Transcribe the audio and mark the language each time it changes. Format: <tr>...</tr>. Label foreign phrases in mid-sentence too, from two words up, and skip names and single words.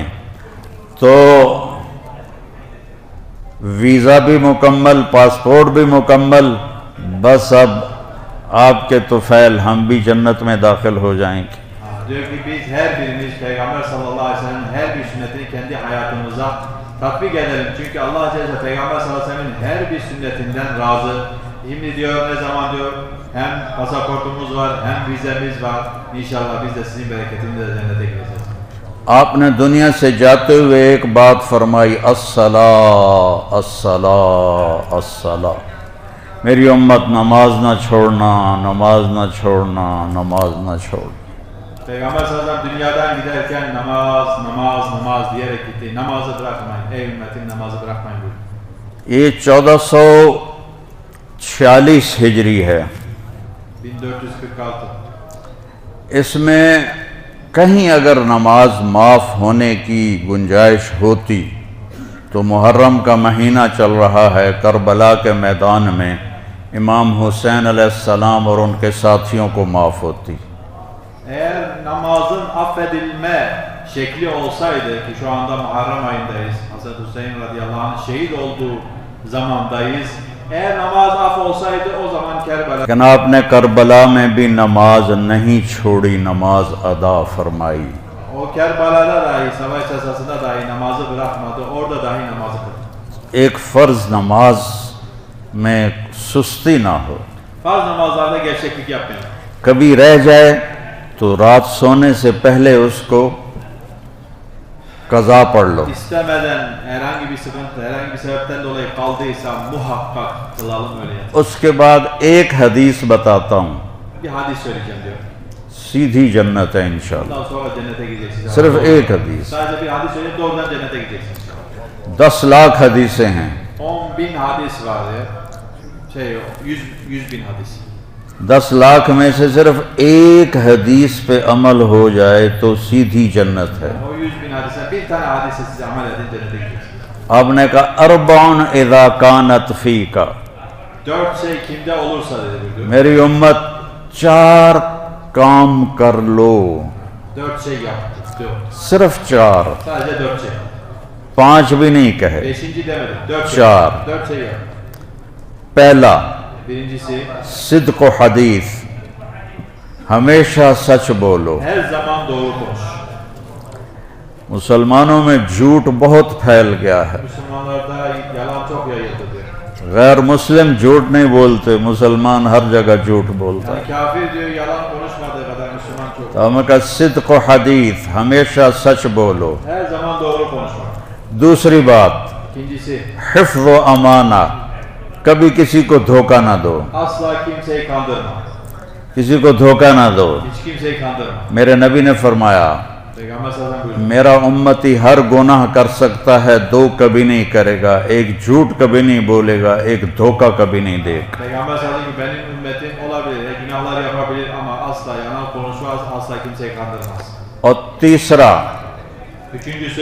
<ur>تو ویزا بھی مکمل، پاسپورٹ بھی مکمل، بس اب آپ کے طفیل ہم بھی جنت میں داخل ہو جائیں گے.</ur> <tr>Diyor ki biz her birimiz Peygamber</tr> <ar>صلى الله عليه وسلم</ar> <tr>her bir sünnetini kendi hayatımıza tatbik edelim. Çünkü Allah Celle Peygamber</tr> <ar>صلى الله عليه وسلم</ar> <tr>her bir sünnetinden razı. Şimdi diyor ne zaman diyor hem pasaportumuz var hem vizemiz var. İnşallah biz de sizin bereketinizle cennete gireceğiz.</tr> <ur>آپ نے دنیا سے جاتے ہوئے ایک بات فرمائی،</ur> <ar>الصلاۃ الصلاۃ الصلاۃ.</ar> <ur>میری امت نماز نہ چھوڑنا، نماز نہ چھوڑنا، نماز نہ چھوڑنا.</ur> <tr>Peygamber</tr> <ar>صلى الله عليه وسلم</ar> <tr>dünyadan giderken namaz, namaz, namaz diyerek gitti. Namazı bırakmayın. Ey ümmetim namazı bırakmayın buyurdu.</tr> <ur>یہ 1446 ہجری ہے. 1446. اس میں کہیں اگر نماز معاف ہونے کی گنجائش ہوتی تو محرم کا مہینہ چل رہا ہے، کربلا کے میدان میں امام حسین</ur> <ar>علیہ السلام</ar> <ur>اور ان کے ساتھیوں کو معاف ہوتی.</ur> <tr>Eğer namazın affedilme şekli olsaydı ki şu anda Muharrem ayındayız. Hazreti Hüseyin</tr> <ar>رضي الله عنه</ar> <tr>şehit olduğu zamandayız. Eğer namaz af olsaydı o zaman Kerbela.</tr> <ur>لیکن آپ نے کربلا میں بھی نماز نہیں چھوڑی، نماز ادا فرمائی.</ur> <tr>O Kerbela'da dahi, savaş esasında dahi namazı bırakmadı. Orada dahi namazı kıldı.</tr> <ur>ایک فرض نماز میں سستی نہ ہو.</ur> <tr>Farz namazlarda gevşeklik yapmayın.</tr> <ur>کبھی رہ جائے تو رات سونے سے پہلے اس کو قضا پڑھ لو.</ur> <tr>İstemeden herhangi bir sıkıntı, herhangi bir sebepten dolayı kaldıysa muhakkak kılalım öyle yani.</tr> <ur>اس کے بعد ایک حدیث بتاتا ہوں،</ur> <tr>Bir hadis söyleyeceğim diyor.</tr> <ur>سیدھی جنت ہے انشاءاللہ.</ur> <tr>Ondan sonra cennete gideceksiniz.</tr> <ur>صرف ایک حدیث.</ur> <tr>Sadece bir hadis söyleyip doğrudan cennete gideceksiniz.</tr> <ur>10 لاکھ حدیثیں ہیں.</ur> <tr>10.000 hadis var ya. 100.000 hadis.</tr> <ur>10 لاکھ میں سے صرف ایک حدیث پہ عمل ہو جائے تو سیدھی جنت ہے.</ur> <tr>O 100.000 hadise bir tane hadise size amel edin cennete gideceksiniz.</tr> <ur>آپ نے کہا</ur> <ar>اربعن اذا کانت فیک.</ar> <tr>4 şey kimde olursa dedi buyurdu.</tr> <ur>میری امت 4 کام کر لو،</ur> <tr>4 şey yaptı diyor.</tr> <ur>صرف 4،</ur> <tr>Sadece 4 şey.</tr> <ur>5 بھی نہیں کہے. 5.</ur> <tr>demedim. 4 şey. Çağır. 4 şey yaptı.</tr> <ur>پہلا</ur> <tr>Birincisi</tr> <ar>صدق و حدیث،</ar> <ur>ہمیشہ سچ بولو.</ur> <tr>her zaman doğru konuş.</tr> <ur>مسلمانوں میں جھوٹ بہت پھیل گیا ہے.</ur> <tr>Müslümanlarda yalan çok yayıldı diyor.</tr> <ur>غیر مسلم جھوٹ نہیں بولتے، مسلمان ہر جگہ جھوٹ بولتا ہے.</ur> <tr>Yani kafir diyor yalan konuşmadığı kadar Müslüman çok.</tr> <ur>تو ہمیں کہا</ur> <ar>صدق و حدیث،</ar> <ur>ہمیشہ سچ بولو.</ur> <tr>Her zaman doğru konuşmak.</tr> <ur>دوسری بات</ur> <tr>İkincisi</tr> <ar>حفظ و امانہ،</ar> <ur>کبھی کسی کو دھوکہ نہ دو،</ur> <tr>asla kimseyi kandırma.</tr> <ur>کسی کو دھوکہ نہ دو.</ur> <tr>Hiç kimseyi kandırma.</tr> <ur>میرے نبی نے فرمایا</ur> <tr>Peygamber</tr> <ar>صلى الله عليه وسلم</ar> <tr>buyurdu.</tr> <ur>میرا امتی ہر گناہ کر سکتا ہے، 2 کبھی نہیں کرے گا. ایک جھوٹ کبھی نہیں بولے گا، ایک دھوکہ کبھی نہیں دے گا.</ur> <tr>Peygamber</tr> <ar>صلى الله عليه وسلم</ar> <tr>benim ümmetim olabilir, günahlar yapabilir ama asla yalan konuşmaz, asla kimseyi kandırmaz.</tr> <ur>اور تیسرا</ur> <tr>Üçüncüsü,</tr>